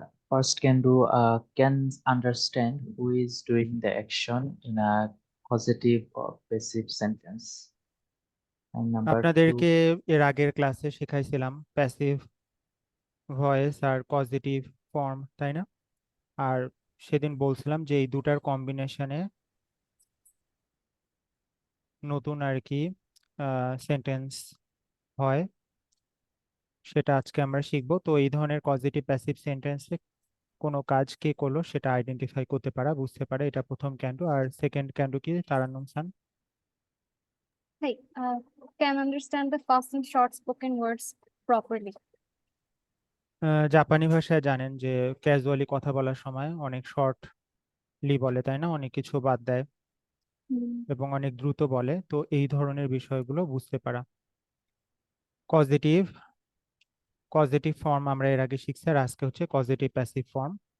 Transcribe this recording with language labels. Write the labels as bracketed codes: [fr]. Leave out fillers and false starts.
[en] First can do can understand who is doing the action in a causative or passive sentence. And number [bn] আপনাদেরকে [en] two, [bn] এর আগের ক্লাসে শেখাইছিলাম passive voice আর positive form, তাই না? আর সেদিন বলছিলাম যে এই দুটার কম্বিনেশনে নতুন আর কি সেন্টেন্স হয়, সেটা আজকে আমরা শিখবো। তো এই ধরনের পজিটিভ প্যাসিভ সেন্টেন্সে কোনো কাজ কে করলো সেটা আইডেন্টিফাই করতে পারা, বুঝতে পারা, এটা প্রথম ক্যান্ডু। আর সেকেন্ড ক্যান্ডু কি তারান্নুম-সান? [en] Hey, can understand the fast and short spoken words properly. [bn] জাপানি ভাষায় জানেন যে ক্যাজুয়ালি কথা বলার সময় অনেক শর্টলি বলে, তাই না? অনেক কিছু বাদ দেয় এবং অনেক দ্রুত বলে। তো এই ধরনের বিষয়গুলো বুঝতে পারা। কজেটিভ ফর্ম আমরা এর আগে শিখছি, আর আজকে হচ্ছে কজেটিভ প্যাসিভ ফর্ম।